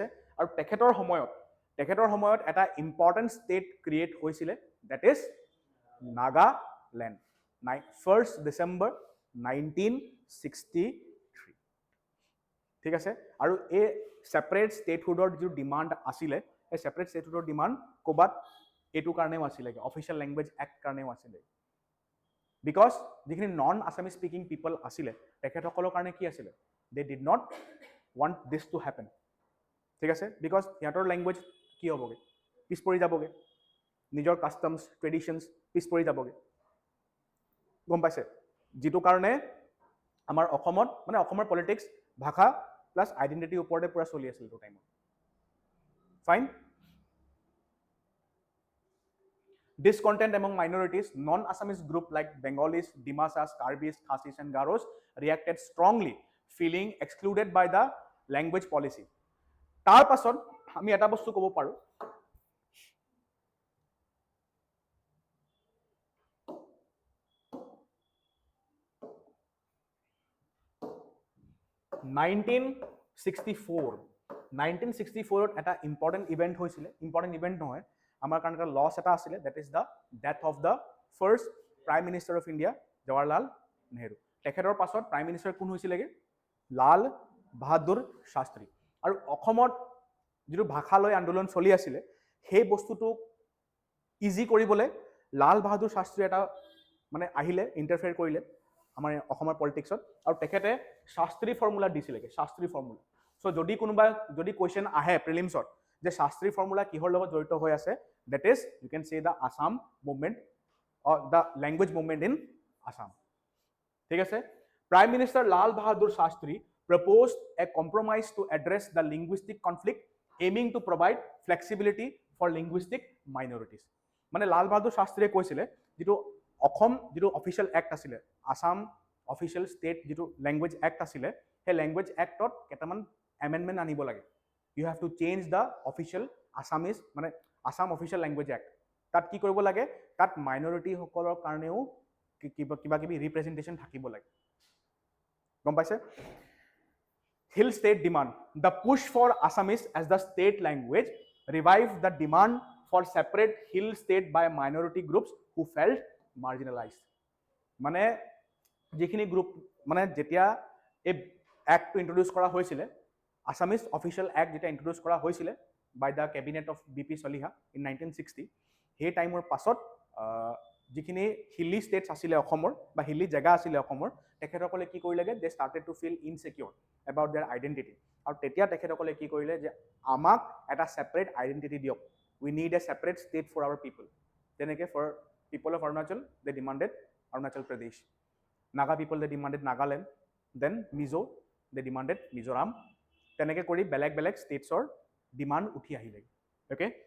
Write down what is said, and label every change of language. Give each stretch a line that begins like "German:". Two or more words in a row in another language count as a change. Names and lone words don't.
Assamese: আৰু তেখেতৰ সময়ত এটা
English: important state
Assamese: ক্ৰিয়েট হৈছিলে,
English: that is
Assamese: নাগালেণ্ড, 1 ডিচেম্বৰ 1963, ঠিক আছে। আৰু এই
English: separate statehood
Assamese: যিটো ডিমাণ্ড আছিলে, এই
English: separate statehood
Assamese: ডিমাণ্ড ক'ৰবাত এইটো কাৰণেও আছিলে,
English: official language act
Assamese: কাৰণেও আছিলে, বিকজ যিখিনি
English: non Assamese speaking people
Assamese: আছিলে তেখেতসকলৰ কাৰণে কি আছিলে,
English: they did not want this to happen,
Assamese: ঠিক আছে, বিকজ সিহঁতৰ লেংগুৱেজ কি হ'বগৈ, পিছ পৰি যাবগৈ, নিজৰ
English: customs traditions
Assamese: পিছ পৰি যাবগৈ, গম পাইছে। যিটো কাৰণে আমাৰ অসমত মানে অসমৰ পলিটিক্স ভাষা
English: plus identity
Assamese: ওপৰতে পূৰা চলি আছিল এইটো টাইমত।
English: ফাইন। Discontent among minorities, non-Assamese group like Bengalis, Dimasas, Karbis, Khasis and Garos reacted strongly, feeling excluded by the language policy.
Assamese: তাৰ পাছত আমি এটা বস্তু ক'ব পাৰোঁ, নাইনটিন 1964 এটা
English: important event
Assamese: হৈছিলে,
English: important event
Assamese: নহয়, আমাৰ কাৰণে এটা লছ এটা আছিলে,
English: that is the death of the first prime minister of India,
Assamese: জৱাহৰলাল নেহৰু। তেখেতৰ পাছত
English: prime minister
Assamese: কোন হৈছিলেগৈ, লাল বাহাদুৰ শাস্ত্ৰী। আৰু অসমত যিটো ভাষালৈ আন্দোলন চলি আছিলে, সেই বস্তুটোক ইজি কৰিবলৈ লাল বাহাদুৰ শাস্ত্ৰী এটা মানে আহিলে, ইণ্টাৰফেয়াৰ কৰিলে আমাৰ অসমৰ পলিটিক্সত, আৰু তেখেতে শাস্ত্ৰী ফৰ্মুলা দিছিলেগৈ, শাস্ত্ৰী ফৰ্মুলা। চ' যদি কুৱেশ্যন আহে প্ৰিলিমছত যে শাস্ত্ৰী ফৰ্মুলা কিহৰ লগত জড়িত হৈ আছে,
English: that is you can say the Assam movement or the language movement in Assam,
Assamese: ঠিক আছে।
English: Prime Minister লাল বাহাদুৰ শাস্ত্ৰী proposed a compromise to address the linguistic conflict, aiming to provide flexibility for linguistic minorities.
Assamese: মানে লাল বাহাদুৰ শাস্ত্ৰীয়ে কৈছিলে যিটো অসম যিটো
English: official act
Assamese: আছিলে,
English: Assam official state
Assamese: যিটো
English: language act
Assamese: আছিলে, সেই
English: language act
Assamese: কেইটামান এমেণ্ডমেণ্ট আনিব লাগে।
English: you have to change the official Assamese মানে Assam official language act.
Assamese: তাত কি কৰিব লাগে, তাত মাইনৰিটিসকলৰ কাৰণেও কিবা কিবি ৰিপ্ৰেজেণ্টেশ্যন থাকিব লাগে, গম পাইছে।
English: Hill state demand. The push for Assamese as the state language revived the demand for separate hill state by minority groups who felt marginalized.
Assamese: মানে যিখিনি গ্ৰুপ মানে যেতিয়া এই এক্টটো ইন্ট্ৰডিউচ কৰা হৈছিলে,
English: Assamese official act
Assamese: যেতিয়া ইন্ট্ৰডিউচ কৰা হৈছিলে
English: by the cabinet of BP Chaliha in 1960,
Assamese: সেই টাইমৰ পাছত যিখিনি
English: hilly states
Assamese: আছিলে অসমৰ বা হিলি জেগা আছিলে অসমৰ তেখেতসকলে কি কৰিলেগে
English: they started to feel insecure about their identity
Assamese: আৰু তেতিয়া তেখেতসকলে কি কৰিলে যে আমাক এটা ছেপাৰেট আইডেণ্টিটি দিয়ক
English: we need a separate state for our people
Assamese: তেনেকৈ
English: for people of Arunachal they demanded Arunachal Pradesh Naga people they demanded Nagaland then Mizo they demanded Mizoram
Assamese: তেনেকৈ কৰি বেলেগ বেলেগ
English: states demand
Assamese: উঠি আহিলে অ'কে